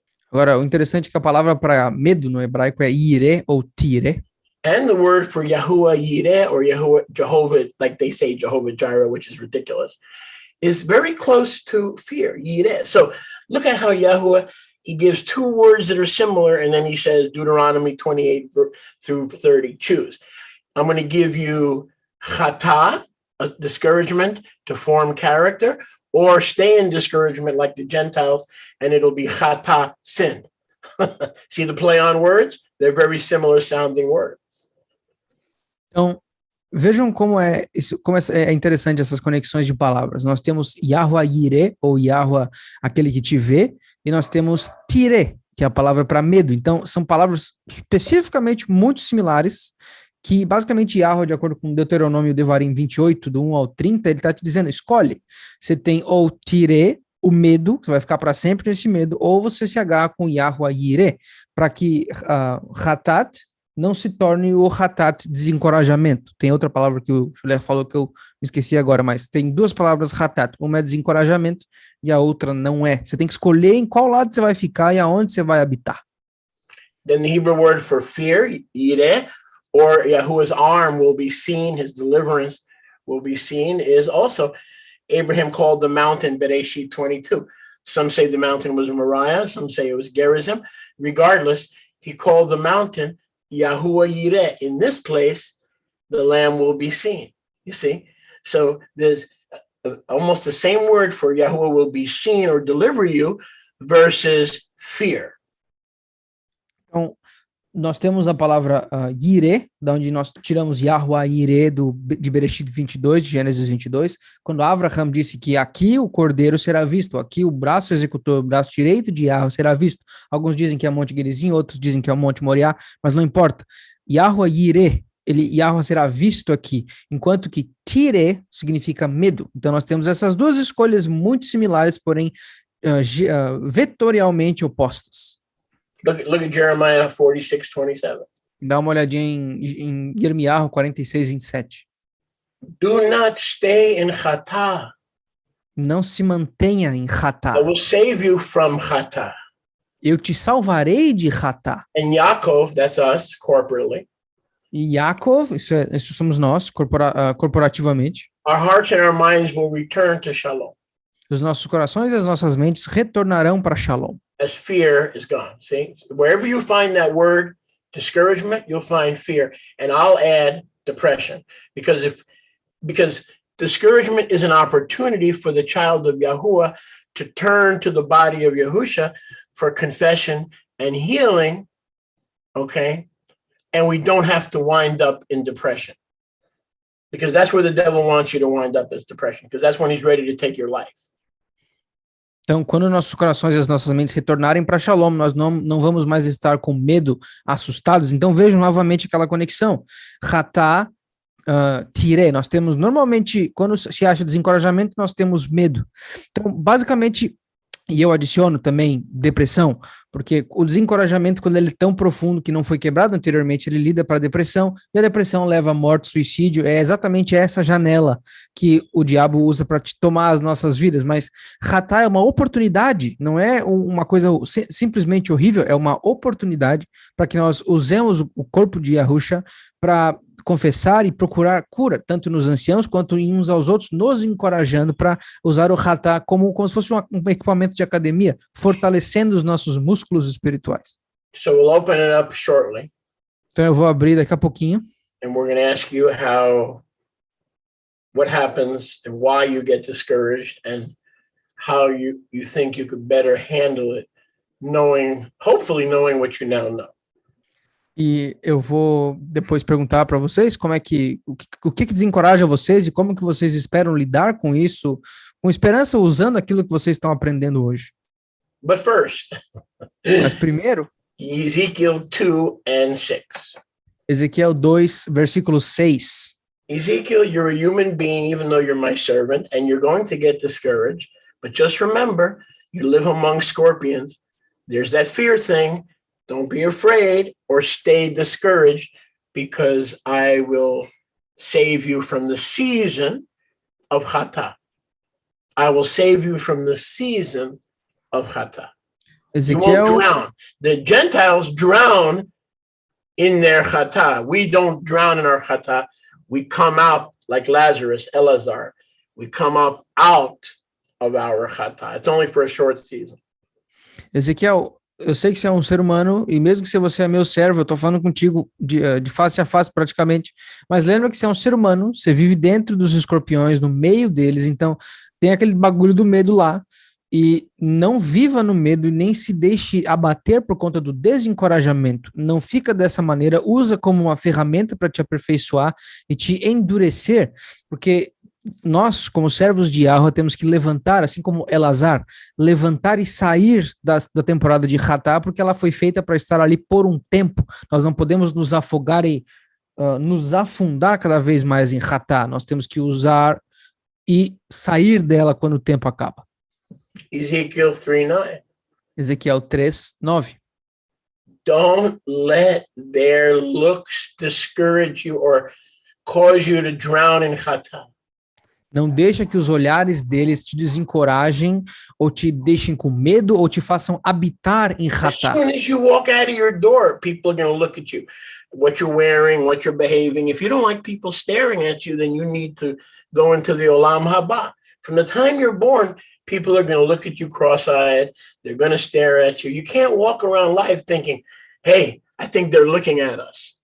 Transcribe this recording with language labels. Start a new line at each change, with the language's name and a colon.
Portuguese: Agora, o interessante é que a palavra para medo no hebraico é yireh ou tireh.
English: And the word for Yahuwah Yireh or Jehovah, like they say Jehovah Jireh, which is ridiculous, is very close to fear, Yireh. So look at how Yahuwah, he gives two words that are similar, and then he says, Deuteronomy 28 through 30, choose. I'm going to give you chata, a discouragement to form character, or stay in discouragement like the Gentiles, and it'll be chata, sin. See the play on words? They're very similar sounding words.
Portuguese: Então, vejam como é interessante essas conexões de palavras. Nós temos Yahuwah Yireh, ou Yahuwah, aquele que te vê, e nós temos Tireh, que é a palavra para medo. Então, são palavras especificamente muito similares, que basicamente Yahuwah, de acordo com Deuteronômio Devarim 28, do 1 ao 30, ele está te dizendo, escolhe. Você tem ou Tireh, o medo, você vai ficar para sempre nesse medo, ou você se agarra com Yahuwah Yireh, para que Hatat não se torne o Hatat, desencorajamento. Tem outra palavra que o Julé falou que eu me esqueci agora, mas tem duas palavras Hatat, uma é desencorajamento e a outra não é. Você tem que escolher em qual lado você vai ficar e aonde você vai habitar.
English: Then the Hebrew word for fear, yireh, or Yahuwah's arm will be seen, his deliverance will be seen, is also Abraham called the mountain Bereshit 22. Some say the mountain was Moriah, some say it was Gerizim. Regardless, he called the mountain Yahuwah Yireh. In this place, the lamb will be seen. You see? So there's almost the same word for Yahuwah will be seen or deliver you versus fear.
Portuguese: Então, nós temos a palavra yireh, da onde nós tiramos Yahuwah Yireh de Bereshit 22, de Gênesis 22, quando Abraham disse que aqui o cordeiro será visto, aqui o braço executor, o braço direito de Yahuwah será visto. Alguns dizem que é o Monte Gerizim, outros dizem que é o Monte Moriá, mas não importa. Yahuwah Yireh, Yahuwah será visto aqui, enquanto que Tireh significa medo. Então nós temos essas duas escolhas muito similares, porém vetorialmente opostas.
English: Look at Jeremiah 46:27.
Portuguese: Dá uma olhadinha em Yirmiyahu 46, 27.
English: Do not stay in chata.
Portuguese: Não se mantenha em
English: I
Portuguese: Ratá.
English: will save you from chata.
Portuguese: Eu te salvarei de Ratá.
English: And Yaakov, that's us corporately.
Portuguese: E Yaakov, isso somos nós, corporativamente.
English: Our hearts and our minds will return to shalom
Portuguese: Os nossos corações e as nossas mentes retornarão para Shalom.
English: as fear is gone. See, wherever you find that word discouragement, you'll find fear. And I'll add depression because discouragement is an opportunity for the child of Yahuwah to turn to the body of Yahusha for confession and healing. Okay. And we don't have to wind up in depression because that's where the devil wants you to wind up, is depression, because that's when he's ready to take your life.
Portuguese: Então, quando nossos corações e as nossas mentes retornarem para Shalom, nós não vamos mais estar com medo, assustados. Então, vejam novamente aquela conexão. Ratá, Tireh, nós temos normalmente, quando se acha desencorajamento, nós temos medo. Então, basicamente, e eu adiciono também depressão, porque o desencorajamento, quando ele é tão profundo que não foi quebrado anteriormente, ele lida para a depressão, e a depressão leva a morte, suicídio. É exatamente essa janela que o diabo usa para tomar as nossas vidas. Mas Ratá é uma oportunidade, não é uma coisa simplesmente horrível, é uma oportunidade para que nós usemos o corpo de Yahusha para confessar e procurar cura, tanto nos anciãos quanto em uns aos outros, nos encorajando para usar o Ratá como se fosse um equipamento de academia, fortalecendo os nossos músculos espirituais.
English: So we'll open it up shortly.
Portuguese: Então eu vou abrir daqui a pouquinho.
English: And we're going to ask you what happens and why you get discouraged and how you think you could better handle it, hopefully knowing what you now know.
Portuguese: E eu vou depois perguntar para vocês como é o que desencoraja vocês e como que vocês esperam lidar com isso, com esperança, usando aquilo que vocês estão aprendendo hoje.
English: But first,
Portuguese: Mas primeiro,
English: Ezekiel 2:6.
Portuguese: Ezequiel 2, versículo 6.
English: Ezekiel, you're a human being, even though you're my servant, and you're going to get discouraged. But just remember, you live among scorpions. There's that fear thing. Don't be afraid or stay discouraged, because I will save you from the season of chata. I will save you from the season of chata. You won't drown. The Gentiles drown in their chata. We don't drown in our chata. We come out like Lazarus, Elazar. We come up out of our chata. It's only for a short season.
Portuguese: Ezequiel, eu sei que você é um ser humano, e mesmo que você é meu servo, eu estou falando contigo de face a face praticamente, mas lembra que você é um ser humano, você vive dentro dos escorpiões, no meio deles, então tem aquele bagulho do medo lá, e não viva no medo e nem se deixe abater por conta do desencorajamento. Não fica dessa maneira, usa como uma ferramenta para te aperfeiçoar e te endurecer, porque nós, como servos de Yahweh, temos que levantar, assim como Elazar, levantar e sair da temporada de Ratá, porque ela foi feita para estar ali por um tempo. Nós não podemos nos afogar e nos afundar cada vez mais em Ratá. Nós temos que usar e sair dela quando o tempo acaba.
English: Ezekiel 3:9.
Portuguese: Ezequiel 3:9.
English: Don't let their looks discourage you or cause you to drown in chata.
Portuguese: Não deixa que os olhares deles te desencorajem, ou te deixem com medo, ou te façam habitar em
English: As
Portuguese: Ratá.
English: soon as you walk out of your door, people are going to look at you, what you're wearing, what you're behaving. If you don't like people staring at you, then you need to go into the Olam Haba. From the time you're born, people are going to look at you cross-eyed. They're going to stare at you. You can't walk around life thinking, hey, I think they're looking at us.